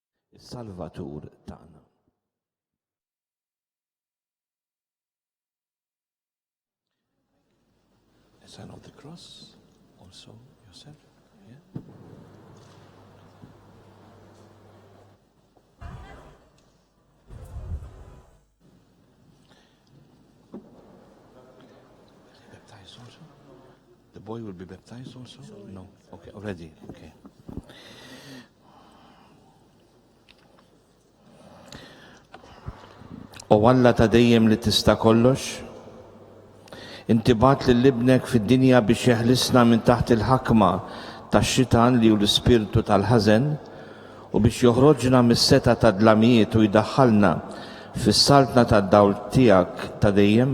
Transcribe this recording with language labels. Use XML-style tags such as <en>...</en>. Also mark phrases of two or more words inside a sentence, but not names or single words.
<mt>is-Salvatur tagħna.</mt> <en>A sign of the cross also yourself. Yeah. Baptized also? The boy will be baptized also? No. Okay, already. Okay.</en> <mt>O Alla ta' dejjem li tista' kollox, inti bat lil ibnek fid-dinja biex jeħlisna minn taħt il-ħakma tax-xitan li hu l-ispirtu tal-ħażen u biex joħroġna mis-seta ta' dlamijiet u jdaħħalna fis-saltna tad-dawl tiegħek ta' dejjem.</mt>